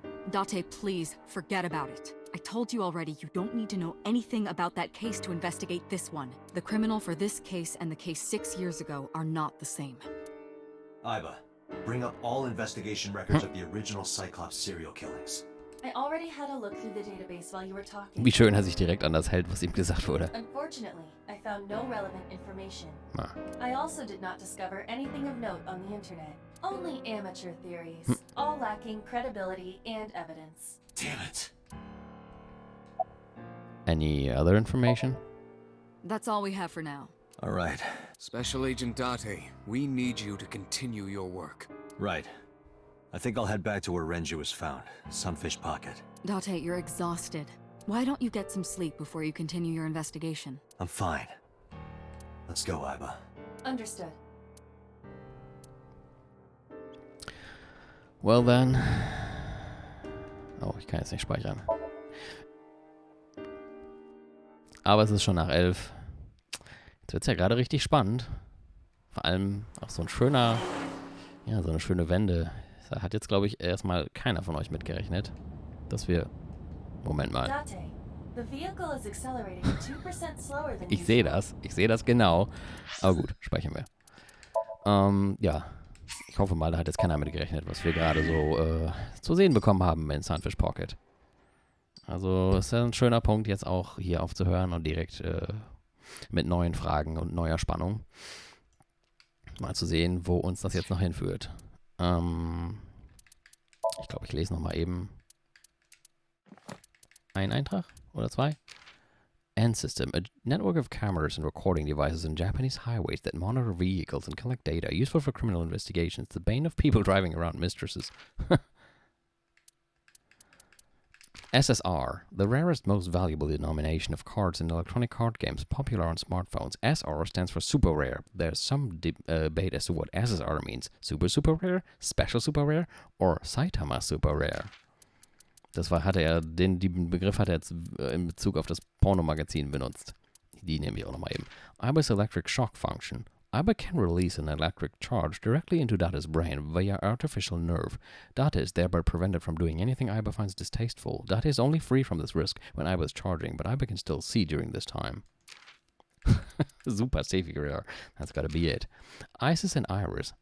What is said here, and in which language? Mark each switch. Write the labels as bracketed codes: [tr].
[en] Date, please, forget about it. I told you already, you don't need to know anything about that case to investigate this one. The criminal for this case and the case 6 years ago are not the same. Iba, bring up all investigation records of the original Cyclops serial killings. I already had a look through the database while you were talking. [de] Wie schön er sich direkt an das hält, was ihm gesagt wurde. [en] Unfortunately, I found no relevant information. Ah. I also did not discover anything of note on the internet. Only amateur theories, all lacking credibility and evidence. Damn it. Any other information? That's all we have for now. All right. Special Agent Date, we need you to continue your work. Right. I think I'll head back to where Renju was found, Sunfish Pocket. Date, you're exhausted. Why don't you get some sleep before you continue your investigation? I'm fine. Let's go, Iba. Understood. Well then. [de] Oh, ich kann jetzt nicht speichern. Aber es ist schon nach 11. Jetzt wird es ja gerade richtig spannend. Vor allem auch so ein schöner, ja, so eine schöne Wende. Da hat jetzt, glaube ich, erstmal keiner von euch mitgerechnet, dass wir... Moment mal. [en] Date, the vehicle is accelerating 2% slower than [de] Ich sehe das genau. Aber gut, speichern wir. Ja, ich hoffe mal, da hat jetzt keiner mitgerechnet, was wir gerade so zu sehen bekommen haben in Sunfish Pocket. Also es ist ein schöner Punkt, jetzt auch hier aufzuhören und direkt mit neuen Fragen und neuer Spannung mal zu sehen, wo uns das jetzt noch hinführt. Ich glaube, ich lese nochmal eben einen Eintrag oder zwei. [en] End system, a network of cameras and recording devices in Japanese highways that monitor vehicles and collect data useful for criminal investigations. The bane of people driving around mistresses. SSR, the rarest, most valuable denomination of cards in electronic card games, popular on smartphones. SR stands for super rare. There's some debate as to what SSR means. Super rare, special super rare, or Saitama super rare. [de] Den Begriff hat er jetzt in Bezug auf das Pornomagazin benutzt. Die nehmen wir auch nochmal eben. [en] Iba's electric shock function. Iba can release an electric charge directly into Data's brain via artificial nerve. Data is thereby prevented from doing anything Iba finds distasteful. Data is only free from this risk when Iba is charging, but Iba can still see during this time. Super safe rare. That's gotta be it. Isis and Iris.